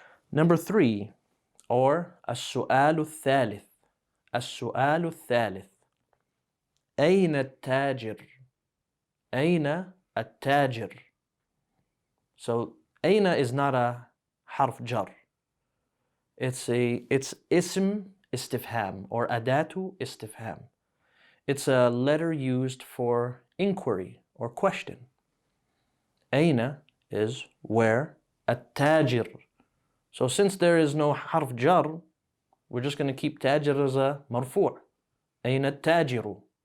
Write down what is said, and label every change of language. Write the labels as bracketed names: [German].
[English] Number 3, or [Arabic] السؤال الثالث. السؤال الثالث. أين التاجر? أين التاجر? [English] So أين is not a [Arabic] حرف جر. It's اسم استفهام or أداة استفهام. [English] It's a letter used for inquiry or question. أين is where. [Arabic] التاجر. [English] So since there is no [Arabic] حرف جر, [English] we're just going to keep تاجر as a مرفوع. [Arabic] أين التاجر?